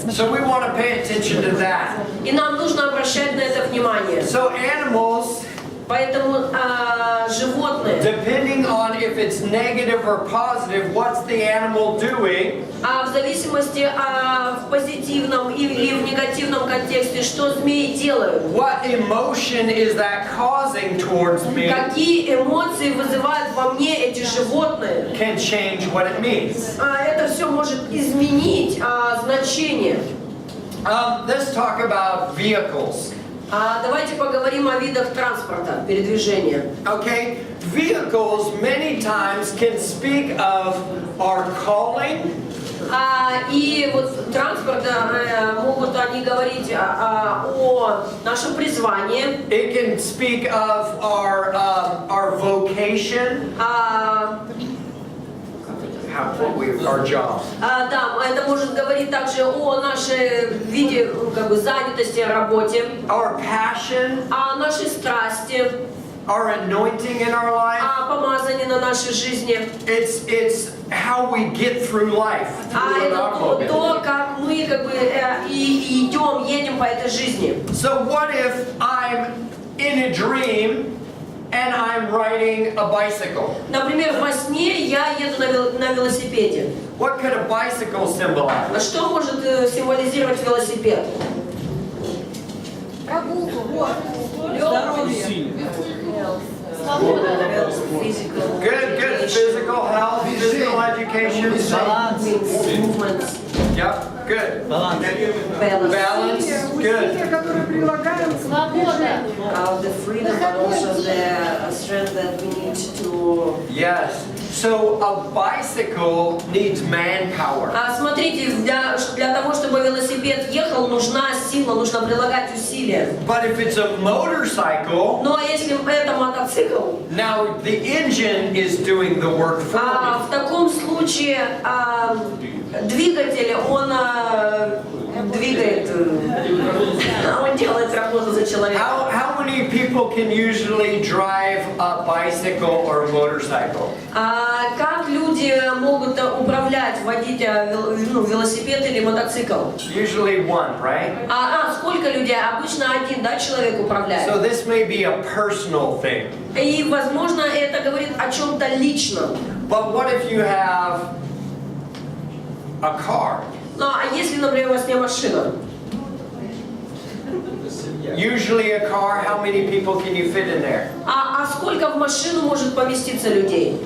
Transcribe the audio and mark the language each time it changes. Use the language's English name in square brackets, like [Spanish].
[English] So we want to pay attention to that. [Russian] И нам нужно обращать на это внимание. [English] So animals, [Russian] Поэтому животные, [English] depending on if it's negative or positive, what's the animal doing? [Russian] в зависимости в позитивном или в негативном контексте, что змеи делают, [English] What emotion is that causing towards me [Russian] какие эмоции вызывают во мне эти животные, [English] can change what it means. [Russian] это все может изменить значение. [English] Let's talk about vehicles. [Russian] Давайте поговорим о видах транспорта, передвижения. [English] Okay, vehicles many times can speak of our calling. [Russian] И вот транспорт, могут они говорить о нашем призвании. [English] It can speak of our vocation, our job. [Russian] Да, это может говорить также о нашей виде, как бы, занятости, работе, [English] Our passion, [Russian] о нашей страсти, [English] our anointing in our life. [Russian] о помазании на нашей жизни. [English] It's how we get through life. [Russian] Это то, как мы как бы и идем, едем по этой жизни. [English] So what if I'm in a dream and I'm riding a bicycle. [Russian] Например, во сне я еду на велосипеде. [English] What could a bicycle symbolize? [Russian] А что может символизировать велосипед? [English] Good, good. Physical health, physical education. Movements. Yep, good. Balance. Balance, good. The freedom, but also the strength that we need to... Yes. So a bicycle needs manpower. [Russian] Смотрите, для того, чтобы велосипед ехал, нужна сила, нужно прилагать усилия. [English] But if it's a motorcycle, [Russian] Но если это мотоцикл, [English] now the engine is doing the work for [Russian] в [English] me. [Russian] таком случае двигатель, он двигает, он делает работу за человека. [English] How many people can usually drive a bicycle or a motorcycle? [Russian] Как люди могут управлять, водить велосипед или мотоцикл? [English] Usually one, right? [Russian] Сколько людей? Обычно один, да, человек управляет. [English] So this may be a personal thing. [Russian] И, возможно, это говорит о чем-то личном. [English] But what if you have a car? [Russian] Ну, а если, например, у вас не машина? [English] Usually a car, how many people can you fit in there? [Russian] А сколько в машину может поместиться людей?